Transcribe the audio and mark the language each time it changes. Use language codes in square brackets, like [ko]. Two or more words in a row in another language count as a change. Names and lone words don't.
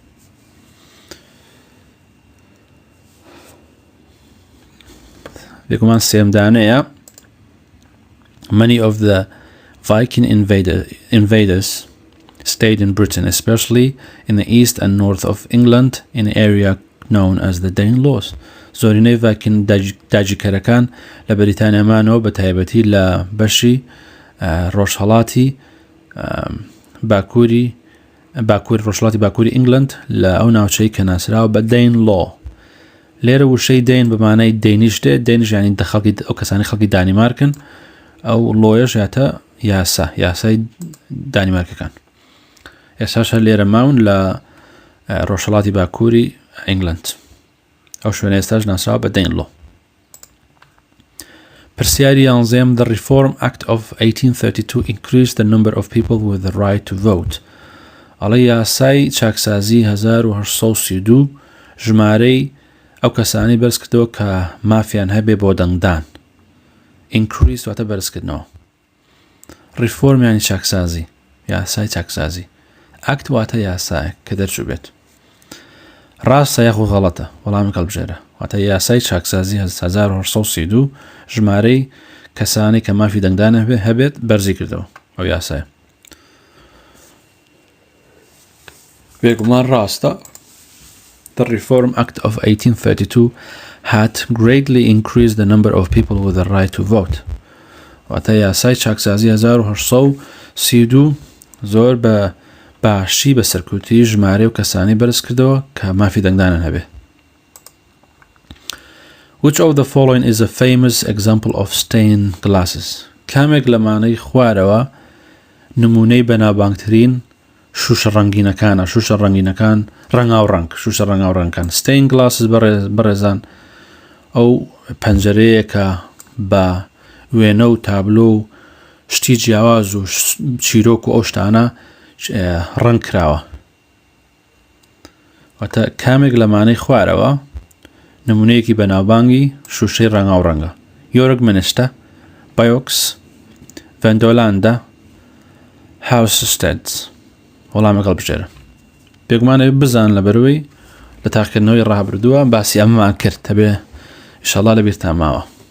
[ckb] یەکەمان سێمدانەیە [en] many of the Viking invaders stayed in Britain, especially in the east and north of England in an area known as the Danelaws. [ckb] زۆرینەی ڤایکین داگیرکەرەکان لە بەریتانیامانەوە بە تایبەتی لە بەشی ڕۆژهەڵاتی باکووری ڕۆژهەڵاتی باکووری ئینگلند لە ئەو ناوچەی کە ناسراوە بە دەینلۆ لێرە وشەی دەین بەمانەی دەینیش دێت دەینیش ینی ئەو کەسانی خەڵکی دانیمارکن ئەو لۆیەش یاتە یاسای دانیمارکەکان ئێستاش هەر لێرە ماون لە ڕۆژهەڵاتی باکووری ئینگلند ئەو شوێنە ئێستاش ناسراوە بە دەینلۆ [en] پرسیاری 11 The Reform Act of 1832 increased the number of people with the right to vote [ckb] ئەڵێ یاسای چاکسازی 1832 ژمارەی ئەو کەسانی بەرز کردەوە کە مافیان هەبێ بۆ دەنگدان increase واتە بەرزکردنەوە ریفۆرم یانی چاکسازی یاسای چاکسازی ئەکت واتە یاسایە کە دەرچوو بێت ڕاستە یاخۆ غەڵەتە وەڵامی هەڵبژێرە واتە یاسای چاکسازی 1832 ژمارەی کەسانی کە مافی دەنگدان هەبێت بەرزی کردەوە ئەو یاسایە بێگومان ڕاستە [en] The Reform Act of 1832 had greatly increased the number of people with the right to vote. [ckb] واتە یاسای چاکسازی 1832 زۆر بە باشی بە سەرکوتی ژمارە و کەسانی بەرز کردەوە کە مافی دەنگدانن هەبێ. [en] Which of the following is a famous example of stained glasses? [ckb] کامێک لەمانەی خوارەوە نمونەی بەناوبانگترین شوشە ڕەنگینەکانە شوشە ڕەنگینەکان ڕەنگاوڕەنگ شوشە ڕەنگاوڕەنگەکان [en] stained glasses [ckb] بەڕێزان ئەو پەنجەرەیە کە بە وێنە و تابلۆ و شتی جیاواز و چیرۆک و ئەو شتانە ڕەنگ کراوە واتە کامێک لەمانەی خوارەوە نمونەیەکی بەناوبانگی شوشەی ڕەنگاوڕەنگە یۆرک منستە بایۆکس ڤێندۆلاندە هاوسستێدز وەڵامێک هەڵبژێرە بێگومانەوەی بزان لە بەروەی لە تاقیکردنەوەی ڕابردووە باسی ئەمەمان کرد هەبێ ئینشاڵڵا لەبیرتان ماوە